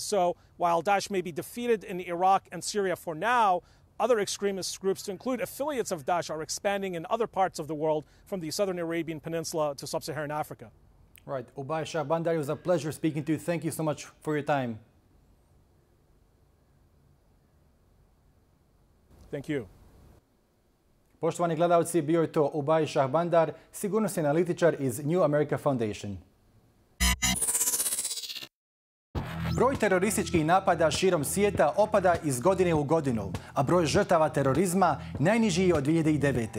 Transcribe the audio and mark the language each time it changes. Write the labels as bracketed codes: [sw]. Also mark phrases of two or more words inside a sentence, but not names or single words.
[en] So while Daesh may be defeated in Iraq and Syria for now, other extremist groups, to include affiliates of Daesh, are expanding in other parts of the world, from the southern Arabian Peninsula to sub-Saharan Africa. Right. Oubai Shahbandar, it was a pleasure speaking to you. Thank you so much for your time. Thank you. [bs] Poštovani gledalci, bio je to Oubai Shahbandar, sigurnosni analitičar iz New America Foundation. Broj terorističkih napada širom svijeta opada iz godine u godinu, a broj žrtava terorizma najniži je od 2009.